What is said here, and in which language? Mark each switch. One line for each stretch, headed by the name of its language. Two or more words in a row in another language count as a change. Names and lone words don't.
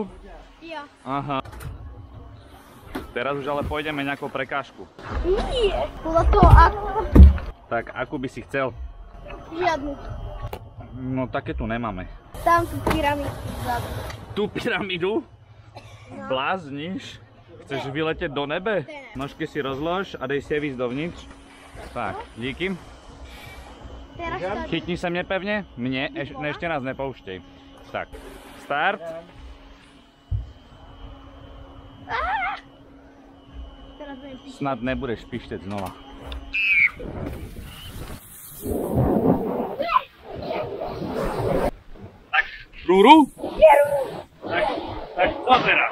Slovak: Jo. Aha. Teraz už ale pôjdeme nejakou prekážku. Nie, podľa toho ako. Tak, akú by si chcel? Žiadnu. No také tu nemáme. Tam tú pyramídu vzadu. Tú pyramídu? No.
Czech: Blázniš? Chceš vyletět do nebe? Nožky si rozlož a dej si je víc dovnitř. Tak, díky. Chytni se mě pevně. Mně, ještě nás nepouštěj. Tak, start. Snad nebudeš pištět znova. Tak, Rúru?
Slovak: Tak co teraz?